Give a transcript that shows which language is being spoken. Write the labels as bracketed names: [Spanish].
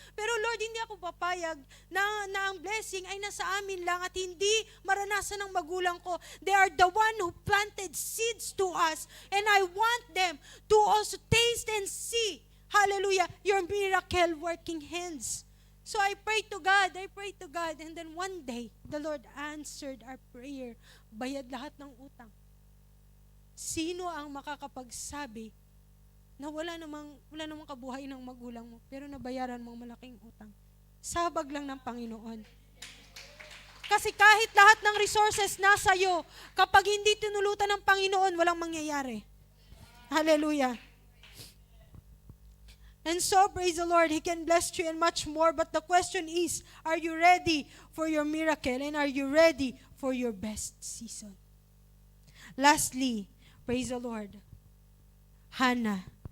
[Filipino] Pero Lord, hindi ako papayag na ang blessing ay nasa amin lang at hindi maranasan ng magulang ko. [English] They are the one who planted seeds to us and I want them to also taste and see, hallelujah, your miracle working hands. So I pray to God, and then one day, the Lord answered our prayer. [Filipino] Bayad lahat ng utang. Sino ang makakapagsabi na wala namang kabuhay ng magulang mo, pero nabayaran mo ang malaking utang? Sabag lang ng Panginoon. Kasi kahit lahat ng resources nasa iyo, kapag hindi tinulutan ng Panginoon, walang mangyayari. Hallelujah. [English] And so, praise the Lord, He can bless you and much more. But the question is, are you ready for your miracle? And are you ready for your best season? Lastly, praise the Lord. Hannah.